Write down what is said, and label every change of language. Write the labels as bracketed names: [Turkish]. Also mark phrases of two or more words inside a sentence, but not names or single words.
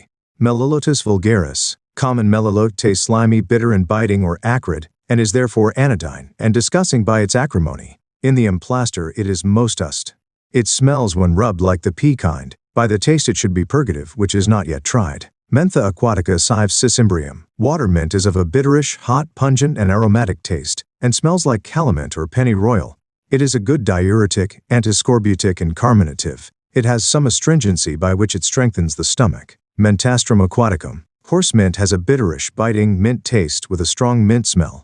[Latin] Melillotus vulgaris. [English] Common melillote tastes slimy, bitter, and biting or acrid, and is therefore anodyne and disgusting by its acrimony. In the emplaster it is most ust. It smells when rubbed like the pea kind. By the taste it should be purgative, which is not yet tried. [Latin] Mentha aquatica sive cicimbrium. [English] Water mint is of a bitterish, hot, pungent, and aromatic taste, and smells like calamint or pennyroyal. It is a good diuretic, antiscorbutic, and carminative. It has some astringency by which it strengthens the stomach. [Latin] Mentastrum aquaticum. [English] Horse mint has a bitterish, biting, mint taste with a strong mint smell.